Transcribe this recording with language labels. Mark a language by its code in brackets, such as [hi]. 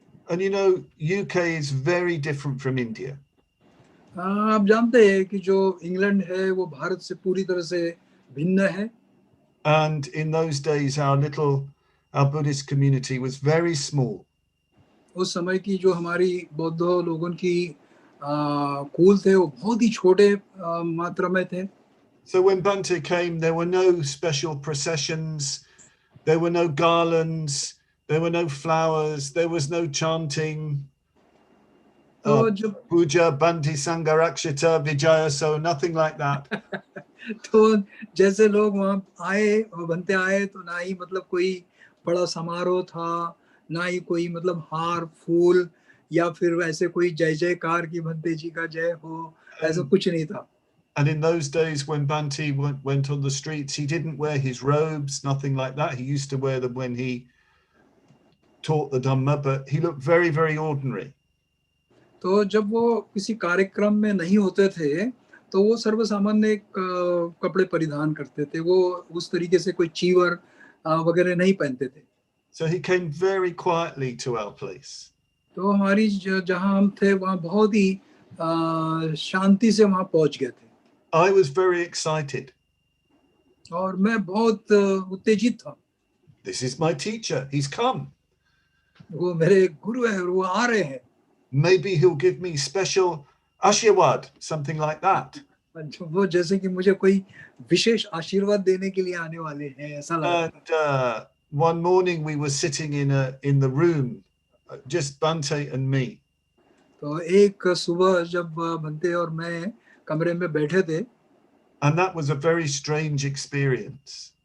[en] And you know, UK is very different from India. [hi] आप जानते हैं कि जो इंग्लैंड है वो भारत से पूरी तरह से भिन्न है। [en] And in those days, our Buddhist community was very small. [hi] उस समय की जो हमारी बौद्ध लोगों की कुल थे वो बहुत ही छोटे मात्रा में थे। [en] So when Bhante came, there were no special processions, there were no garlands, there were no flowers, there was no chanting. [hi] तो जब [en] Puja, Bhante Sangharakshita, Vijaya, so nothing like that. [hi] तो जैसे लोग वहाँ आए और बनते आए तो ना ही मतलब कोई बड़ा समारोह था, ना ही कोई मतलब हार फूल या फिर ऐसे कोई जय जयकार की भंते जी का जय हो, ऐसा कुछ नहीं था। [en] And in those days when Bhante went on the streets, he didn't wear his robes, nothing like that. He used to wear them when he taught the Dhamma, but he looked very, very ordinary. [hi] तो जब वो किसी कार्यक्रम में नहीं होते थे तो वो सर्वसामान्य कपड़े परिधान करते थे, वो उस तरीके से कोई चीवर वगैरह नहीं पहनते थे। [en] So he came very quietly to our place. [hi] तो हमारी जहाँ हम थे वहाँ बहुत ही शांति से वहाँ पहुँच गए थे। [en] I was very excited. [hi] और मैं बहुत उत्तेजित था। [en] This is my teacher. He's come. [hi] वो मेरे गुरु है, वो आ रहे हैं। [en] Maybe he'll give me special ashirwad, something like that. [hi] वो जैसे कि मुझे कोई विशेष आशीर्वाद देने के लिए आने वाले हैं, ऐसा लगा। [en] And one morning we were sitting in the room, just Bhante and me. [hi] तो एक सुबह जब भंते और मैं कमरे में बैठे थे, [en] And that was a very strange experience.